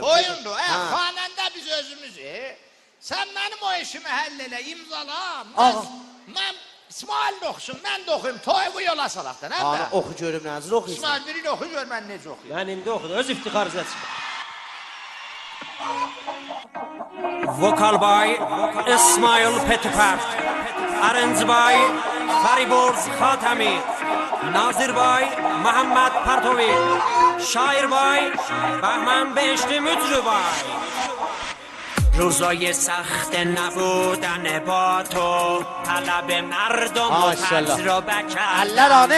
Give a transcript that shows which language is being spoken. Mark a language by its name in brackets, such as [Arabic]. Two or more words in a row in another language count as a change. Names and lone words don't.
[Azerbaijani] Toyundur, xanəndə biz özümüz, sən mənim o işimi həll elə, imzala. Mən İsmail də oxusun, mən də oxuyum, toyumu yola salaq da, nə bə? Oxu görüm, nəzir oxuyursun. İsmail birini oxu, gör mən necə oxuyum. Mən indi oxudum, öz iftixarınıza çıxın. [English] Vokal by İsmail Petipert, Arrange by Fariborz Khatami, Nazir by Muhammed Partovi, Şair by Bahman Beheshti Müdrü by. [Persian] روزای سخت نبودن با تو طلب مردم و تجربه کردم